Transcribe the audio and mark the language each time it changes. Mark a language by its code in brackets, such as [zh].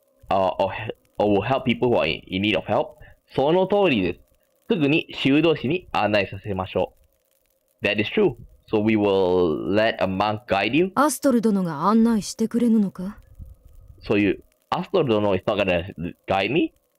[en] Or will help people who are in need of help. [ja] その通りです。すぐに修道士に案内させましょう。 [en] That is true. So we will let a monk guide you. [ja] アストル殿が案内してくれぬのか？そういう、 [en] アストル殿 is not gonna guide me?